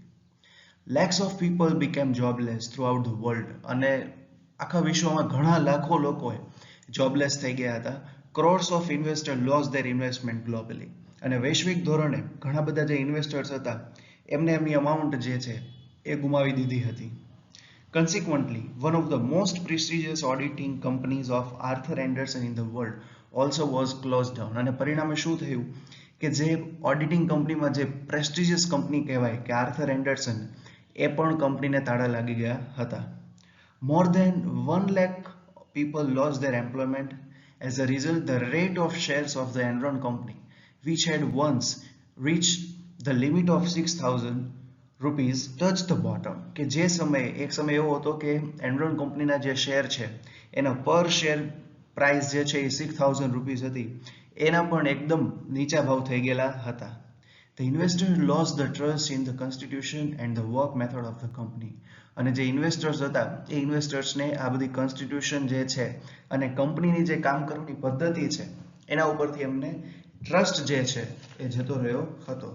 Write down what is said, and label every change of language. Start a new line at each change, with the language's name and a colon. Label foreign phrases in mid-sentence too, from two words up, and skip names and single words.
English: lakhs of people became jobless throughout the world
Gujarati: અને આખા વિશ્વમાં ઘણા લાખો લોકો જોબલેસ થઈ ગયા હતા.
English: crores of investor lost their investment globally
Gujarati: અને વૈશ્વિક ધોરણે ઘણા બધા જે ઇન્વેસ્ટર્સ હતા એમને એમની અમાઉન્ટ જે છે એ ગુમાવી દીધી હતી.
English: Consequently, one of the most prestigious auditing companies of Arthur Andersen in the world also was closed down.
Gujarati: અને પરિણામે શું થયું કે જે ઓડિટિંગ કંપનીમાં જે
English: prestigious company
Gujarati: કહેવાય કે આર્થર એન્ડરસન એ પણ કંપનીને તાળા લાગી ગયા હતા.
English: More than 1 lakh people lost their employment. As a result, the rate of shares of the Enron company, which had once reached the limit of 6,000 rupees touch the bottom
Gujarati: કે જે સમયે એક સમય એવો હતો કે એનરોન કંપનીના જે શેર છે એના પર શેર પ્રાઇસ જે છે એ 6,000 રૂપીઝ હતી એના પણ એકદમ નીચા ભાવ થઈ ગયેલા હતા.
English: the investor lost the trust in the constitution and the work method of the company
Gujarati: અને જે ઇન્વેસ્ટર્સ હતા એ ઇન્વેસ્ટર્સને આ બધી કોન્સ્ટિટ્યુશન જે છે અને કંપનીની જે કામ કરવાની પદ્ધતિ છે એના ઉપરથી એમને ટ્રસ્ટ જે છે એ જતો રહ્યો હતો.